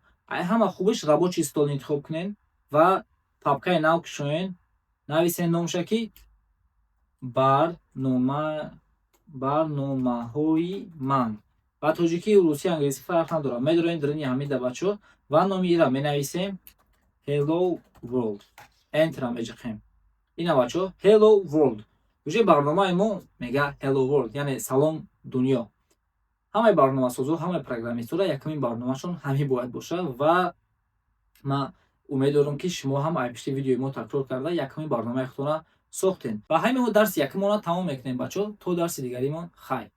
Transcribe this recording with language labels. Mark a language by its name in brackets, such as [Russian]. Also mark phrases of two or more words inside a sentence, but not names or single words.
[Tajik] Ай ҳама хубиш [Russian] рабочий стол [Tajik] интихоб кунем ва папкаи нав кушоен нависен номша ки барномаҳои ман ба тоҷикӣ русӣ англисӣ фарқ надорад медорем дарини ҳамида бачо ва номи ира менависем [English] hello world [Tajik] ентра меҷиқем ина бачо [English] hello world [Tajik] уже барномаи мо мега [English] hello world [Tajik] яъне салом дунё. ҳамаи барномасозо ҳамаи программистора якмин барномашон ҳамин бояд боша ва ман умед дорам ки шумо ҳам ай пишти видеои мо такрор карда якмин барномаи худтона сохтем. Ба ҳамин дарси якмона тамом мекунем бачо то дарси дигаримон хайр.